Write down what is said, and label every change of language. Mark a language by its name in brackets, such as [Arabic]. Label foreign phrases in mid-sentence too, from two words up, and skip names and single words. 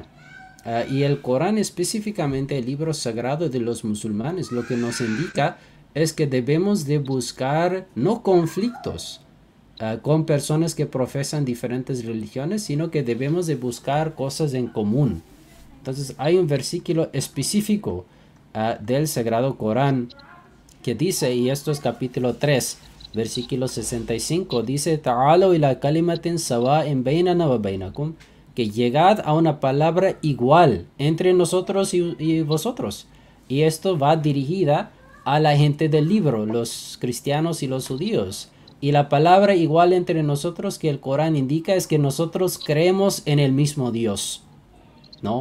[Spanish] Y el Corán, específicamente el libro sagrado de los musulmanes, lo que nos indica es que debemos de buscar no conflictos con personas que profesan diferentes religiones, sino que debemos de buscar cosas en común. Entonces hay un versículo específico del Sagrado Corán que dice, y esto es capítulo 3, versículo 65, dice: [Arabic] تعالوا إلى كلمة سواء بيننا وبينكم, [Spanish] que llegad a una palabra igual entre nosotros y vosotros. Y esto va dirigida a la gente del libro, los cristianos y los judíos. Y la palabra igual entre nosotros que el Corán indica es que nosotros creemos en el mismo Dios, ¿no?